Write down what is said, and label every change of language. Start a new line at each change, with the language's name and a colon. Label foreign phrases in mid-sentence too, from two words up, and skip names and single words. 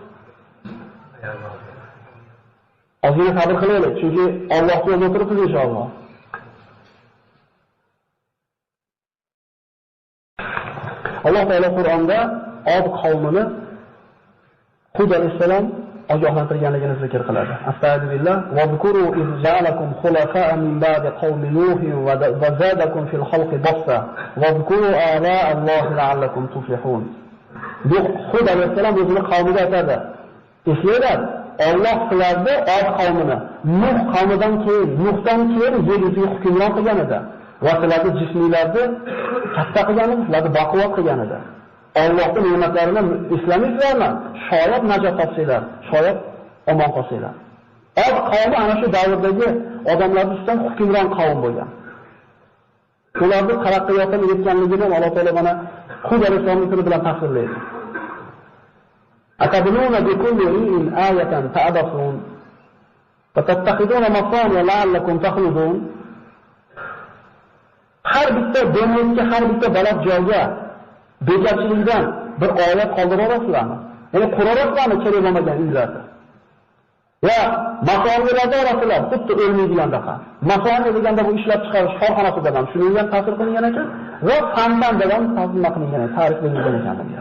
Uzbek: Ozgina sabr qilaylik, chunki Allohga yo'l o'tiribmiz inshaalloh. Alloh taolo Qur'onda Od qavmini Hud alayhisalom ogohlantirganligini zikr qiladi.
Arabic: أستغفر الله و اذكروا إذ جعلكم خلفاء من بعد قوم نوح و زادكم في الخلق بسطة و اذكروا آلاء الله لعلكم تفلحون.
Uzbek: Bu Hud alayhisalom o'zining qavmiga aytadi. Eslanglar, Alloh sizlarni Od qavmini Nuh qavmidan keyin, Nuhdan keyin yer yuziga hukmron qilgan edi. Va sizlarni jisminglarni katta qilgan edi, sizlarni baquvvat qilgan edi. Allohning ne'matlarini eslamaysizlarmi? Shoyat najot topsanglar, shoyat omon qolsanglar. Od qavmi ana shu davrdagi odamlar ustidan hukmron qavm bo'lgan. Ularning taraqqiyotini yetganligini Alloh taolo mana Hud alayhisolamning tili bilan tasvirlaydi.
Arabic: أتبنون بكل ريء آية تعبثون وتتخذون مصانع لعلكم تخلدون.
Uzbek: Har bitta denizga, har bitta baland joyga bekorchilikdan bir oyat qoldirasizlarmi? Ya'ni qurarasizlarmi kerak bo'lmagan uylarni? Va masonlarga orasizlar, xuddi o'lmaydigandaqa. Masonlar deganda bu ishlab chiqarish korxonasida ham shunga ham ta'sir qilingan ekan va fandan ham ta'sir qilingan, tarix qilingan ekan.